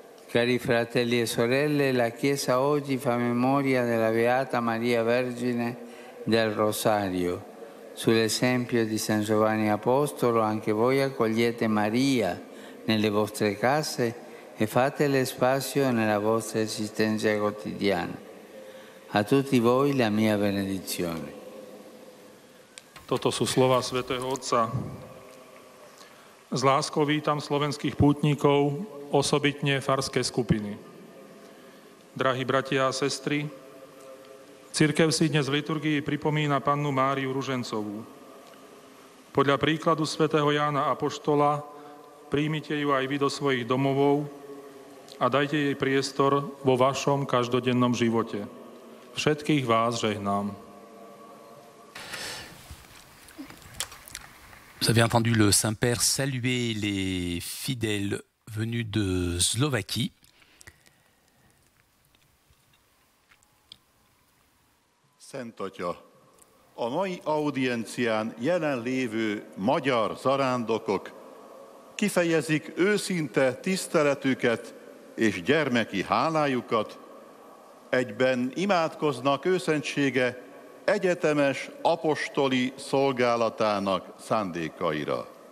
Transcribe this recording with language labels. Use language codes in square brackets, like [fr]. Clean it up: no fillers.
[it] Cari fratelli e sorelle, la Chiesa oggi fa memoria della Beata Maria Vergine del Rosario. Sull'esempio di San Giovanni Apostolo, anche voi accogliete Maria nelle vostre case e fatele spazio nella vostra esistenza quotidiana. A tutti voi la mia benedizione. [sk] Toto sú slova svätého Otca. S láskou vítam slovenských pútnikov, osobitne farské skupiny. Drahí bratia a sestry, cirkev si dnes v liturgii pripomína pannu Máriu Ružencovú. Podľa príkladu svätého Jána Apoštola príjmite ju aj vy do svojich domovov a dajte jej priestor vo vašom každodennom živote. Všetkých vás žehnám. [fr] Vous avez entendu le Saint-Père saluer les fidèles venus de Slovaquie. [hu] Szent Atya, a mai audiencián jelenlévő magyar zarándokok kifejezik őszinte tiszteletüket és gyermeki hálájukat, egyben imádkoznak őszentsége egyetemes apostoli szolgálatának szándékaira.